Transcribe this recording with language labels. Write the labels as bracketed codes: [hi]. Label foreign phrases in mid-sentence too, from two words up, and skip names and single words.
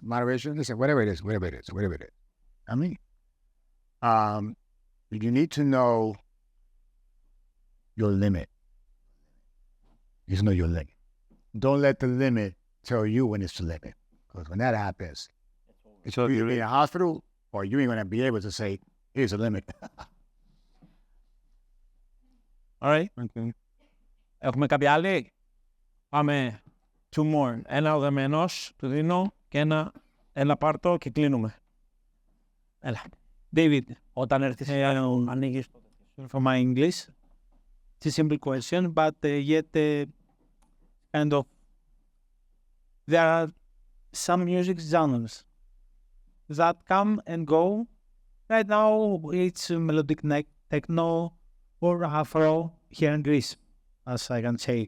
[en] Moderation, listen, whatever it is. I mean, you need to know your limit. You need to know your limit. Don't let the limit tell you when it's the limit. Because when that happens, it's either you're in a hospital or you ain't going to be able to say, here's the limit. Alright. Okay. [el] Έχουμε κάποια άλλη. Πάμε. [en] Two more. [el] Ένα ο δεμένος, του δίνω, και ένα πάρτο και κλείνουμε. Έλα. David, όταν έρθεις ανοίγεις το [en] for my English. It's a simple question, but yet kind of there are some music genres that come and go. Right now it's melodic techno or Afro here in Greece, as I can say.